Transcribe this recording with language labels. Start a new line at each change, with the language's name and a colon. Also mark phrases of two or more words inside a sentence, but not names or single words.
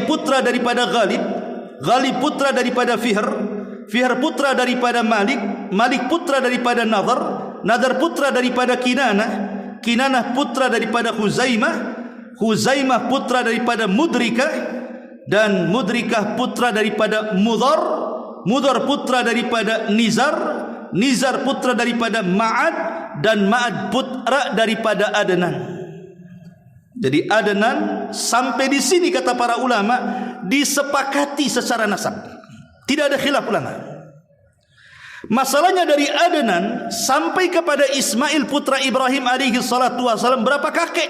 Indonesian: putra daripada Ghalib, Ghalib putra daripada Fihr, Fihr putra daripada Malik, Malik putra daripada Nadhr, Nadhr putra daripada Kinanah, Kinanah putra daripada Khuzaimah, Khuzaimah putra daripada Mudrikah, dan Mudrikah putra daripada Mudhar, Mudhar putra daripada Nizar, Nizar putra daripada Ma'ad, dan Ma'ad putra daripada Adnan. Jadi Adnan sampai di sini kata para ulama disepakati secara nasab. Tidak ada khilaf ulama. Masalahnya dari Adnan sampai kepada Ismail putra Ibrahim
Arabic: عليه الصلاة والسلام
Indonesian: berapa kakek?